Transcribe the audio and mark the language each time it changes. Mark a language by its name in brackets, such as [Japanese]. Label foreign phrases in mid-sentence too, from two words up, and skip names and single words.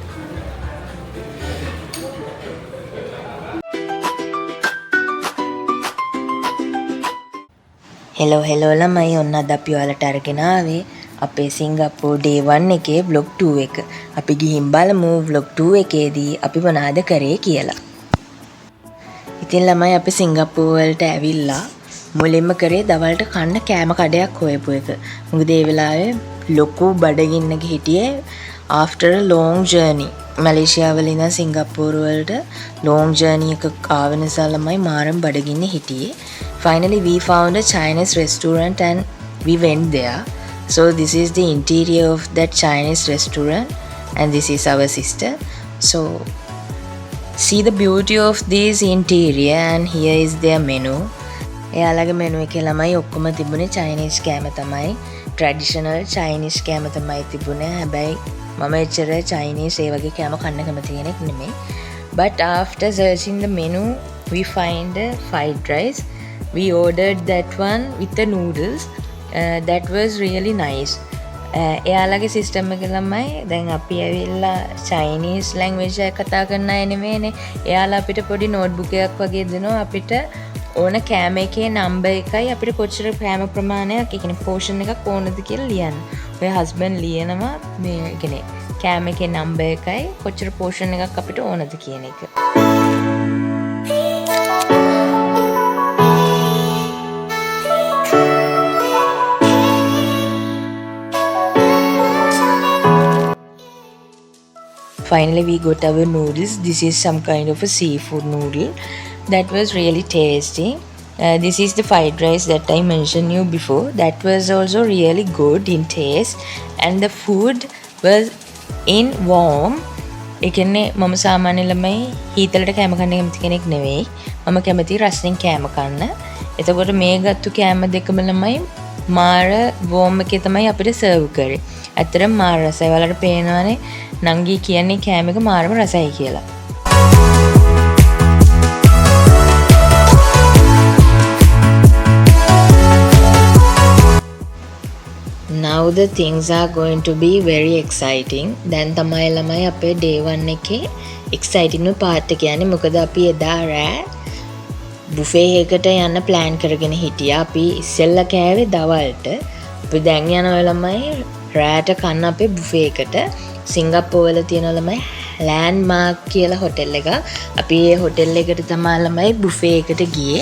[Sinhala] හෙලෝ ළමයි ඔන්න අද අපි ඔයාලට අරගෙන ආවේ අපේ සිංගප්පූර් day 1 එකේ vlog 2 එක. අපි ගිහින් බලමු vlog 2 එකේදී අපි මොනවද කරේ කියලා. ඉතින් ළමයි අපි සිංගප්පූර් වලට ඇවිල්ලා මුලින්ම කරේ දවල්ට කන්න කෑම කඩයක් හොයපු එක. මොකද ඒ වෙලාවේ ලොකු බඩගින්නක හිටියේ [English] after a long journey. [Sinhala] මැලේසියාව වල ඉඳන් සිංගප්පූර් වලට [English] long journey [Sinhala] එකක් ආව නිසා ළමයි මාරම් බඩගින්නේ හිටියේ. [English] Finally we found a Chinese restaurant and we went there. So this is the interior of that Chinese restaurant and this is our sister. So see the beauty of this interior and here is their menu. [Sinhala] එයාලගේ menu එකේ ළමයි ඔක්කොම තිබුණේ Chinese කෑම තමයි. [English] Traditional Chinese [Sinhala] කෑම තමයි තිබුණේ. හැබැයි මම එච්චර Chinese ඒ වගේ කෑම කන්න කැමති කෙනෙක් නෙමෙයි. [English] But after searching the menu we find a fried rice. We ordered that one with the noodles. That was really nice. [Sinhala] එයාලගේ සිස්ටම් එක ළමයි දැන් අපි ඇවිල්ලා [English] Chinese language [Sinhala] එක කතා කරන අය නෙමෙයිනේ. එයාලා අපිට පොඩි නෝට්බුක් එකක් වගේ දෙනවා අපිට ඕන කෑම එකේ නම්බර් එකයි අපිට කොච්චර කෑම ප්‍රමාණයක් ඒ කියන්නේ පෝෂන් එකක් ඕනද කියලා ලියන්න. ඔය හස්බන්ඩ් ලියනවා මේ කියන්නේ කෑම එකේ නම්බර් එකයි කොච්චර පෝෂන් එකක් අපිට ඕනද කියන එක. [English] Finally we got our noodles. This is some kind of a seafood noodle that was really tasty. This is the fried rice that I mentioned you before. That was also really good in taste and the food was in warm. [Sinhala] ඒ කියන්නේ මම සාමාන්‍ය ළමයි හීතලට කෑම කන්න කැමති කෙනෙක් නෙවෙයි. මම කැමති රසෙන් කෑම කන්න. එතකොට මේ ගත්තු කෑම දෙකම ළමයි මාර වෝම් එකේ තමයි අපිට සර්ව් කරේ. ඇත්තටම මාර රසයි. ඔයාලට පේනවනේ නංගි කියන්නේ කෑම එක මාරම රසයි කියලා. [English] Now the things are going to be very exciting. [Sinhala] දැන් තමයි ළමයි අපේ day 1 එකේ [English] exciting part [Sinhala] එක යන්නේ. මොකද අපි එදා රෑ බුෆේ එකකට යන්න plan කරගෙන හිටියා. අපි ඉස්සෙල්ලා කෑවේ දවල්ට. අපි දැන් යනවා ළමයි රෑට කන්න අපේ බුෆේ එකට. සිංගප්පූර් වල තියෙන ළමයි ලෑන්ඩ්මාර්ක් කියලා හොටෙල් එක. අපි ඒ හොටෙල් එකට තමයි ළමයි බුෆේ එකට ගියේ.